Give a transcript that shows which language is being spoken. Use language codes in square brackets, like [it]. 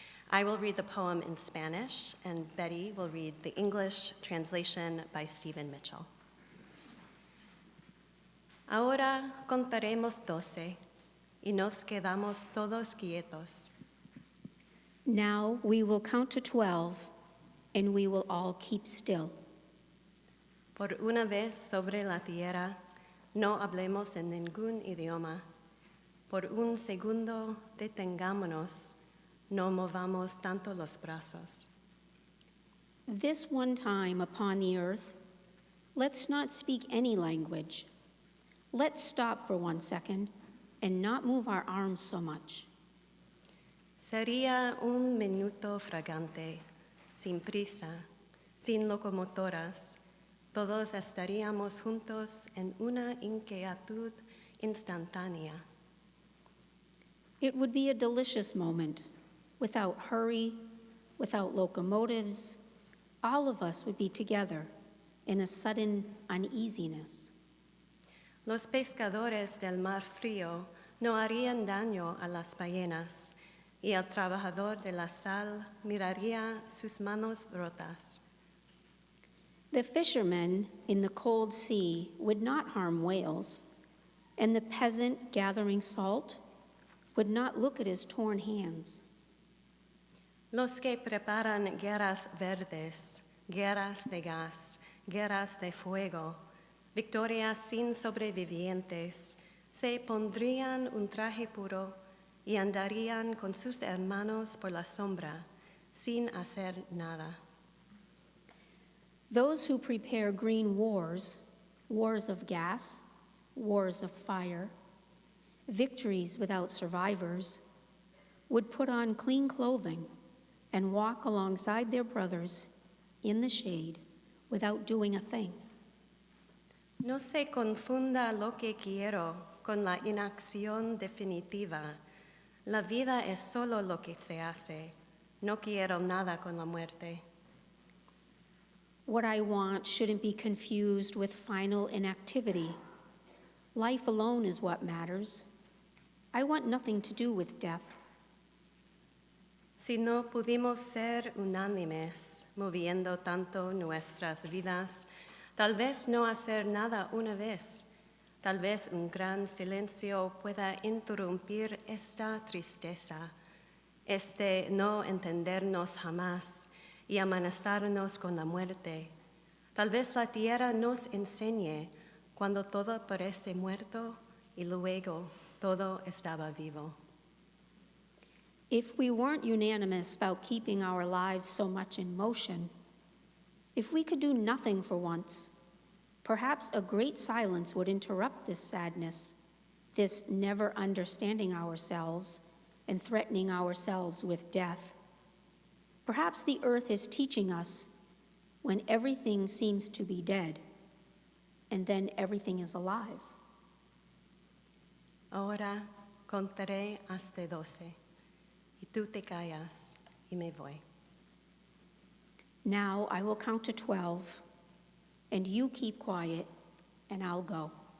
[en] I will read the poem in Spanish, and Betty will read the English translation by Stephen Mitchell. [es] Ahora contaremos 12, y nos quedamos todos quietos. [en] Now we will count to 12, and we will all keep still. [es] Por una vez sobre la tierra, no hablemos en ningún idioma. Por un segundo detengámonos, no movamos tanto los brazos. [en] This one time upon the earth, let's not speak any language. Let's stop for 1 second and not move our arms so much. [es] Sería un minuto fragante, sin prisa, sin locomotoras. Todos estaríamos juntos en una inquietud instantánea. [en] It would be a delicious moment, without hurry, without locomotives. All of us would be together in a sudden uneasiness. [es] Los pescadores del mar frío no harían daño a las ballenas, y el trabajador de la sal miraría sus manos rotas. [en] The fishermen in the cold sea would not harm whales, and the peasant gathering salt would not look at his torn hands. [es] Los que preparan guerras verdes, guerras de gas, guerras de fuego, victorias sin sobrevivientes, se pondrían un traje puro y andarían con sus hermanos por la sombra, sin hacer nada. [en] Those who prepare green wars, wars of gas, wars of fire, victories without survivors, would put on clean clothing and walk alongside their brothers in the shade without doing a thing. [es] No se confunda lo que quiero con la inacción definitiva. La vida es solo lo que se hace. No quiero nada con la muerte. [en] What I want shouldn't be confused with final inactivity. Life alone is what matters. I want nothing to do with death. [es] Si no pudimos ser unánimes, moviendo tanto nuestras vidas, tal vez no hacer nada una vez, tal vez un gran silencio pueda interrumpir esta tristeza, este no entendernos jamás y amenazarnos con la muerte. Tal vez la tierra nos enseñe cuando todo parece muerto y luego todo estaba vivo. [en] If we weren't unanimous about keeping our lives so much in motion, if we could do nothing for once, perhaps a great silence would interrupt this sadness, this never understanding ourselves and threatening ourselves with death. Perhaps the earth is teaching us when everything seems to be dead, and then everything is alive. [es] Ahora contaré hasta 12, y tú te callas, y me voy. [en] Now I will count to 12, and you keep quiet, and I'll go.